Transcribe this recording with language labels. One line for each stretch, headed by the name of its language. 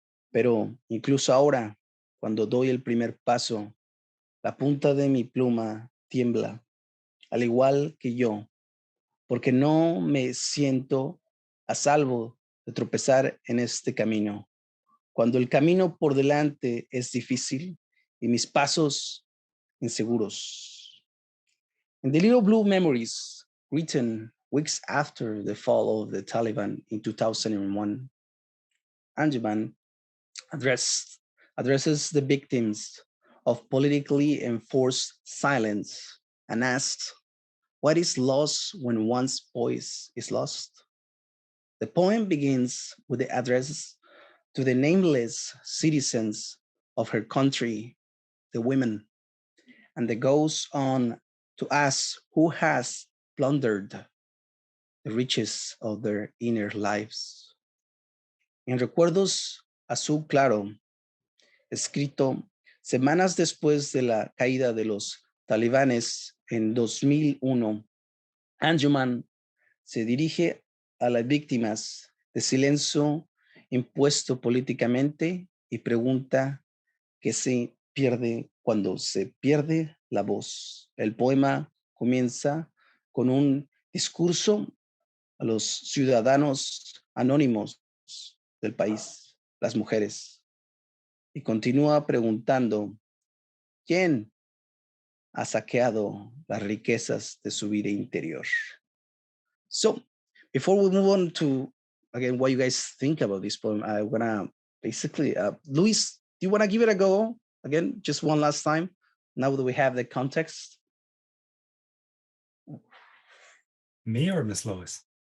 Spanish: Pero incluso ahora, cuando doy el primer paso, la punta de mi pluma tiembla, al igual que yo, porque no me siento a salvo de tropezar en este camino. Cuando el camino por delante es difícil y mis pasos inseguros.
English: In the Little Blue Memories, written weeks after the fall of the Taliban in 2001, Anjuman addresses the victims of politically enforced silence and asks, what is lost when one's voice is lost? The poem begins with the address to the nameless citizens of her country, the women, and it goes on to ask who has plundered the riches of their inner lives.
Spanish: En Recuerdos Azul Claro, escrito semanas después de la caída de los talibanes en 2001, Anjuman se dirige a las víctimas de silencio impuesto políticamente y pregunta qué se pierde cuando se pierde la voz. El poema comienza con un discurso a los ciudadanos anónimos del país, las mujeres, y continúa preguntando, ¿quién ha saqueado las riquezas de su vida interior? So,
English: before we move on to, again, what you guys think about this poem, I want to basically, Luis, do you want to give it a go again, just one last time, now that we have the context? Me or Miss Lois?